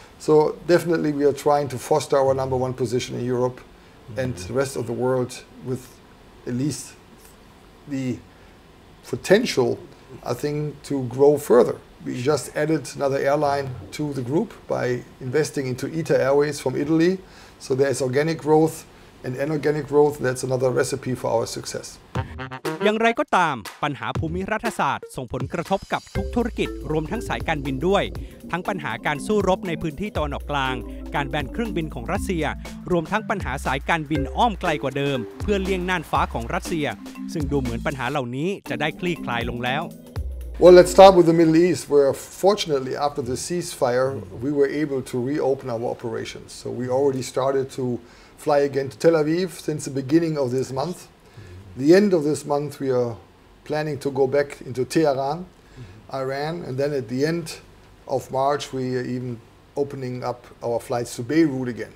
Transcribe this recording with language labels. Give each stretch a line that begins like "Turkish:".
English: So definitely we are trying to foster our #1 position in Europe and the rest of the world with at least the potential I think, to grow further. We just added another airline to the group by investing into ITA Airways from Italy. So there is organic growth and inorganic growth. That's another recipe for our success.
Thai: อย่างไรก็ตามปัญหาภูมิรัฐศาสตร์ส่งผลกระทบกับทุกธุรกิจรวมทั้งสายการบินด้วยทั้งปัญหาการสู้รบในพื้นที่ตะวันออกกลางการแบนเครื่องบินของรัสเซียรวมทั้งปัญหาสายการบินอ้อมไกลกว่าเดิมเพื่อเลี่ยงน่านฟ้าของรัสเซียซึ่งดูเหมือนปัญหาเหล่านี้จะได้คลี่คลายลงแล้ว
English: Well, let's start with the Middle East, where fortunately after the ceasefire we were able to reopen our operations. So we already started to fly again to Tel Aviv since the beginning of this month. The end of this month we are planning to go back into Tehran, Iran, and then at the end of March we are even opening up our flights to Beirut again.